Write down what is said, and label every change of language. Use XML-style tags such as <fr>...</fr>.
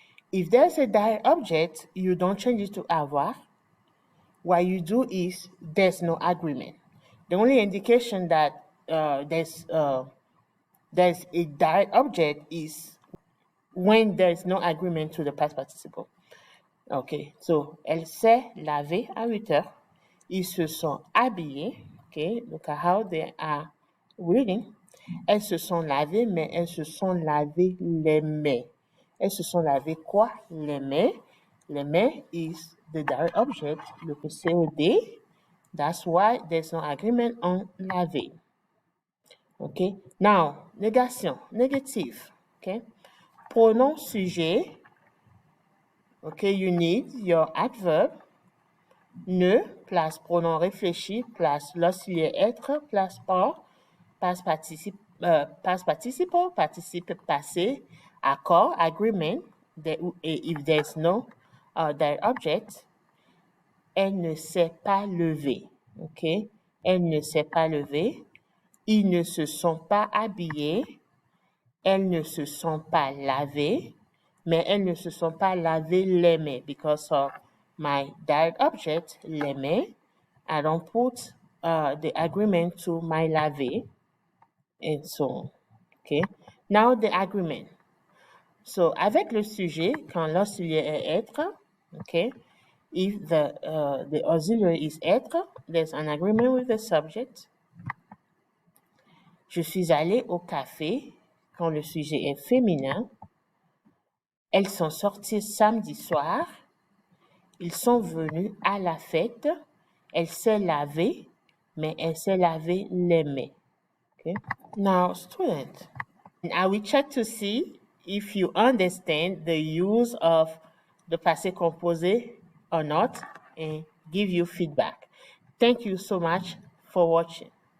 <en>If there's a direct object, you don't change it to avoir. What you do is there's no agreement. The only indication that there's a direct object is when there's no agreement to the past participle. Okay, so</en> <fr>elle s'est lavée à 8 heures. Ils se sont habillés.</fr> <en>Okay, look at how they are reading.</en> <fr>Elles se sont lavées, mais elles se sont lavées les mains. Elles se sont lavées quoi? Les mains. Les mains</fr> <en>is the direct object,</en> <fr>le COD.</fr> <en>That's why there's no agreement on laver. Okay, now, négation, négatif. Okay, pronom sujet. Okay, you need your adverb. Ne, plus pronom réfléchi, plus l'auxiliaire être, plus or, past participle, participe passé, accord, agreement, if there's no direct object.</en> <fr>Elle ne s'est pas levée. Okay, elle ne s'est pas levée. Ils ne se sont pas habillés. Elles ne se sont pas lavées. Mais elles ne se sont pas lavées les mains</fr> <en>because of my direct object,</en> <fr>les mains.</fr> <en>I don't put the agreement to my laver and so on. Okay. Now the agreement. So</en> <fr>avec le sujet, quand l'auxiliaire est être,</fr> <en>okay, if the auxiliary is être, there's an agreement with the subject.</en> <fr>Je suis allée au café quand le sujet est féminin. Elles sont sorties samedi soir. Ils sont venus à la fête. Elle s'est lavée, mais elle s'est lavé les mains.</fr> <en>Okay. Now, student, I will check to see if you understand the use of the passé composé or not and give you feedback. Thank you so much for watching.</en>